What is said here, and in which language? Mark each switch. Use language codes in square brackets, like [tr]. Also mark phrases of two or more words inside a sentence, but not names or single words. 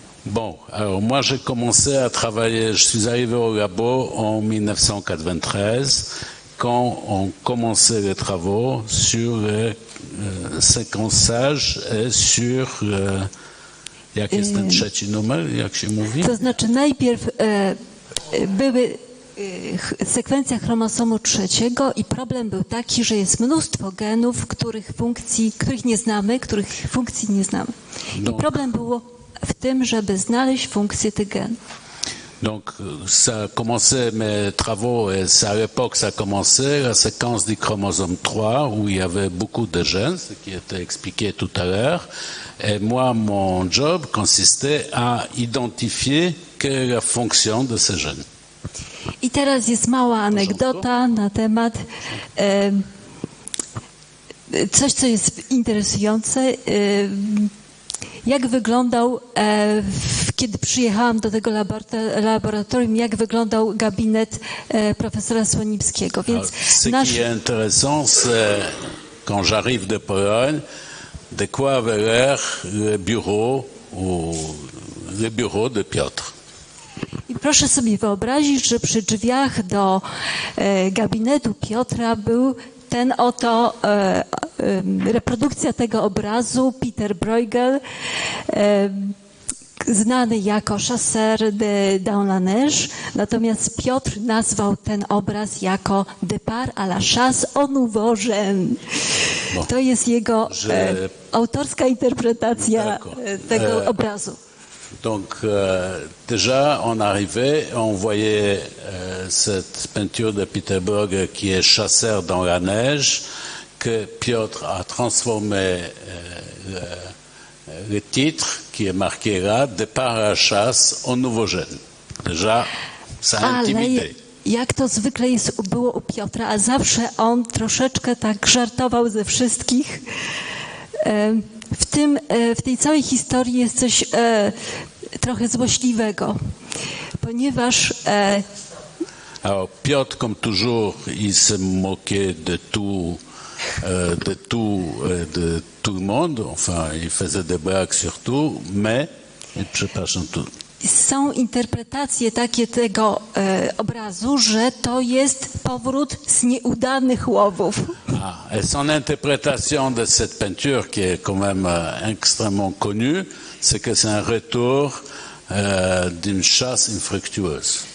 [fr] Bon, alors moi j'ai commencé à travailler, je suis arrivé au labo en 1993, quand on commençait les travaux sur le séquençage et sur... [pl] Jak jest ten trzeci numer, jak się mówi? To znaczy najpierw były sekwencja chromosomu trzeciego i problem był taki, że jest mnóstwo genów, których funkcji nie znamy. I problem było w tym, żeby znaleźć funkcję tych genów. [fr] Donc, ça a commencé mes travaux, et à l'époque, ça a commencé la séquence du chromosome 3, où il y avait beaucoup de gènes, ce qui était expliqué tout à l'heure. Et moi, mon job consistait à identifier quelle est la fonction de ces gènes. [pl] I teraz jest mała anegdota na temat coś, co jest interesujące. Jak wyglądał, kiedy przyjechałam do tego laboratorium, jak wyglądał gabinet profesora Słonimskiego. Więc [fr] ce qui est intéressant, c'est quand j'arrive de Pologne, de quoi avait l'air le bureau de Piotr. [pl] I proszę sobie wyobrazić, że przy drzwiach do gabinetu Piotra był ten oto reprodukcja tego obrazu, Peter Bruegel, znany jako [fr] Chasseur de dans la neige, [pl] natomiast Piotr nazwał ten obraz jako [fr] Départ à la chasse au nouveau jeune. [pl] To jest jego autorska interpretacja tego obrazu. [fr] Donc déjà on arrivait, on voyait cette peinture de Peter Bruegel qui est Chasseur dans la neige, que Piotr a transformé le titre qui est marqué là, Départ à la chasse au nouveau jeune. Déjà, ça a intimidé. [pl] Jak to zwykle było u Piotra, a zawsze on troszeczkę tak żartował ze wszystkich. W tej całej historii jest coś trochę złośliwego, ponieważ [fr] Alors Piotr, comme toujours, il se moquait de tout le monde. Enfin, il faisait des blagues sur tout, mais [pl] przepraszam tu. Są interpretacje takie tego obrazu, że to jest powrót z nieudanych łowów. [fr] Et son interprétation de cette peinture, qui est quand même extrêmement connue, c'est que c'est un retour d'une chasse infructueuse.